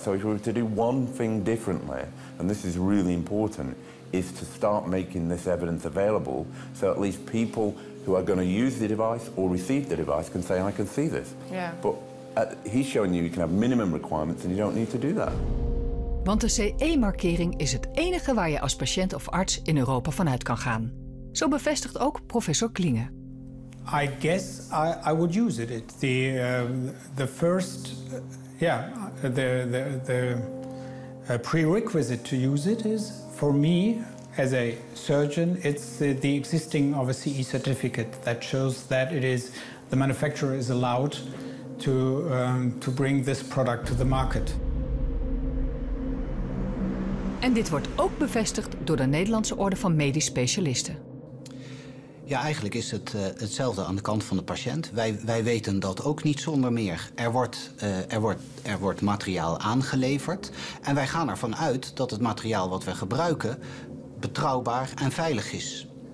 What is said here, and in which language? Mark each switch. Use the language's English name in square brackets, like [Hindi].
[English] So if we were to do one thing differently, and this is really important, is to start making this evidence available so at least people who are going to use the device or receive the device can say, I can see this. Yeah. But he's showing you can have minimum requirements and you don't need to do that. [Dutch] Want de CE-markering is het enige waar je als patiënt of arts in Europa vanuit kan gaan. Zo bevestigt ook professor Klinge. [English] I guess I would use it. The first, the prerequisite to use it is, for me as a surgeon, it's the existing of a CE certificate that shows that the manufacturer is allowed to bring this product to the market. [Dutch] En dit wordt ook bevestigd door de Nederlandse Orde van Medisch Specialisten. Ja, eigenlijk is het hetzelfde aan de kant van de patiënt. Wij weten dat ook niet zonder meer. Er wordt materiaal aangeleverd en wij gaan ervan uit dat het materiaal wat we gebruiken betrouwbaar en veilig is.